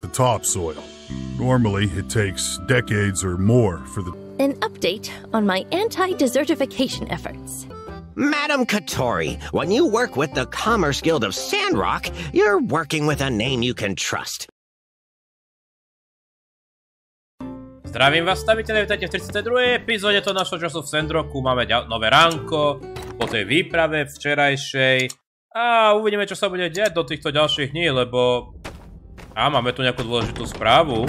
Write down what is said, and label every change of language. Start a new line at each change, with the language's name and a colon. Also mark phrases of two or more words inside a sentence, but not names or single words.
English: the topsoil. Normally, it takes decades or more for the... An update on my anti-desertification efforts. Madam Katori, when you work with the Commerce Guild of Sandrock, you're working with a name you can trust.
Slovak: Zdravím vás, staviteľe, vítajte v 32. epizóde toho našho času v Sandrocku. Máme nové ránko po tej výprave včerajšej a uvidíme, čo sa bude diať do týchto ďalších dní, lebo máme tu nejakú dôležitú správu.